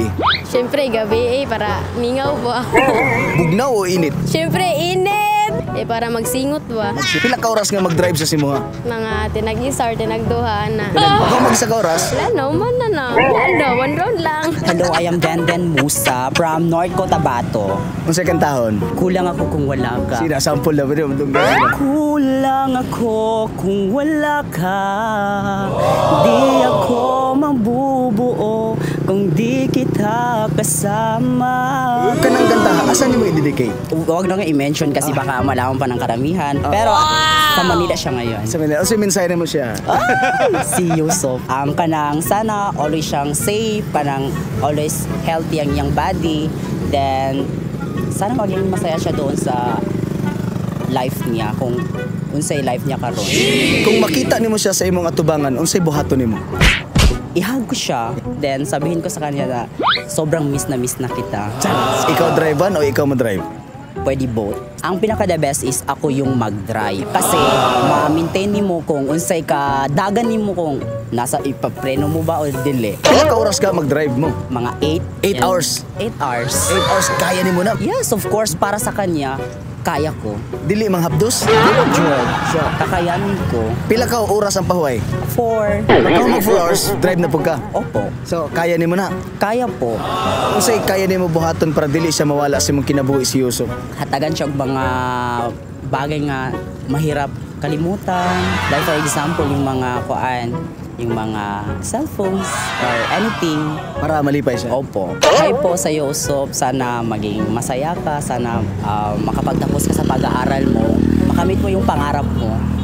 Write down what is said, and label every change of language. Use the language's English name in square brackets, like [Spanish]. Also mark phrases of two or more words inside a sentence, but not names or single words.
[Cebuano] Siyempre, gabi para mingaw po ako. Bugnaw o init? Siyempre, init! para magsingot ba. Pila ka oras nga mag-drive sa simuha? Mga tinag-isar, tinagduha na. Ako mag-isa ka oras? Wala no, man na. Wala, [English] one round [Cebuano] lang. [English] Hello, I am Denden Musa from North Cotabato. [Cebuano] Unsay kang tahon? [Filipino] Kulang ako kung wala ka. [Cebuano] Sina sample na ba dong [Filipino] Kulang ako kung wala ka. Di ako mabubuo kung di kita kasama. [Cebuano] Kanang ganta, asan mo i-dedicate? [Filipino] Huwag na nga i-mention kasi baka malaman pa ng karamihan. Pero sa Manila siya ngayon. [Cebuano] Sa Manila, o mensahe mo siya. Si Yusuf. Kanang sana always siyang safe, kanang [English] always healthy [Cebuano] ang iyang body. [Filipino] Then, sana maging masaya siya doon sa life niya kung unsay life niya karon. [Cebuano] Kung makita nimo siya sa imong atubangan, unsay buhaton nimo? Ihag ko siya, [Filipino] then sabihin ko sa kanya na sobrang miss na kita. [Cebuano] Ikaw drive-an o ikaw mo-drive? [Filipino] Pwede both. Ang pinaka [English] the best [Filipino] is ako yung mag-drive. [Cebuano] Kasi ma-maintain mo kung unsay ka, dagan mo kung nasa ipapreno mo ba o dili. Pila ka oras ka mag-drive mo? Mga 8 hours. 8 hours. 8 hours, kaya nimo na. [English] Yes, of course, [Filipino] para sa kanya, kaya ko. [Cebuano] Dili mang hapdos? [Filipino] Kakayanin ko. [Cebuano] Pila ka oras ang pahuway? 4. Ikaw mag 4 hours, drive na pug ka. [Filipino] Opo. [Cebuano] So, kaya nimo na. [Filipino] Kaya po. [Cebuano] Unsay kaya nimo buhaton para dili siya mawala sa imong kinabuhi si Yusuf? Hatagan siya og mga bagay nga [Filipino] mahirap kalimutan. [English] Like for example, [Filipino] yung mga yung mga cellphones [English] or anything. [Cebuano] Para malipay siya. [Filipino] Opo. Hi po sa Yusuf. Sana maging masaya ka. Sana makapagtapos ka sa pag-aaral mo. Makamit mo yung pangarap mo.